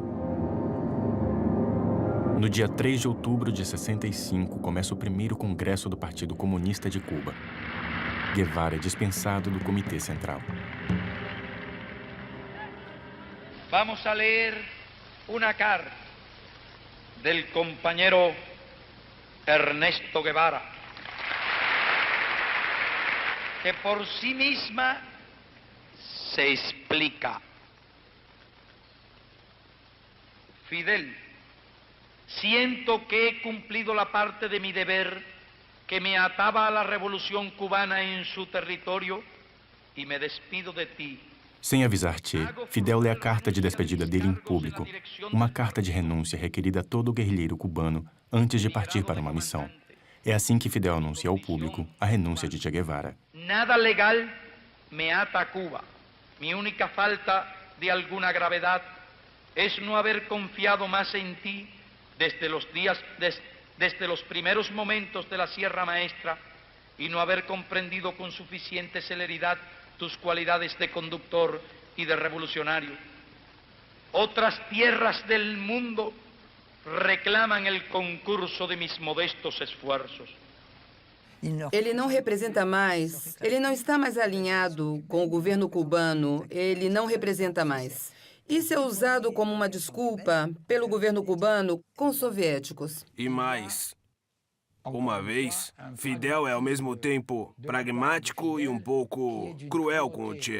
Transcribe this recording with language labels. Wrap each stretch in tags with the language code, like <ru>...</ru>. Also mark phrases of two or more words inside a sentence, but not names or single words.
<pt>No dia 3 de outubro de 65, começa o primeiro congresso do Partido Comunista de Cuba. Guevara é dispensado do Comitê Central.</pt> <es>Vamos a</es> <pt>ler uma carta</pt> <es>del compañero Ernesto Guevara, que por sí misma se explica. Fidel, siento que he cumplido la parte de mi deber que me ataba a la revolución cubana en su territorio y me despido de ti.</es> <pt>Sem avisar Che, Fidel lê a carta de despedida dele em público, uma carta de renúncia requerida a todo guerrilheiro cubano antes de partir para uma missão. É assim que Fidel anuncia ao público a renúncia de Che Guevara.</pt> <es>Nada legal me ata a Cuba. Mi única falta de alguna gravedad es no haber confiado más en ti desde los primeros momentos de la Sierra Maestra y no haber comprendido con suficiente celeridad tus cualidades de conductor y de revolucionario. Otras tierras del mundo reclaman el concurso de mis modestos esfuerzos.</es> <pt>Ele não representa mais, ele não está mais alinhado com o governo cubano, ele não representa mais. Isso é usado como uma desculpa pelo governo cubano com os soviéticos. E mais, uma vez, Fidel é ao mesmo tempo pragmático e um pouco cruel com o Che.</pt>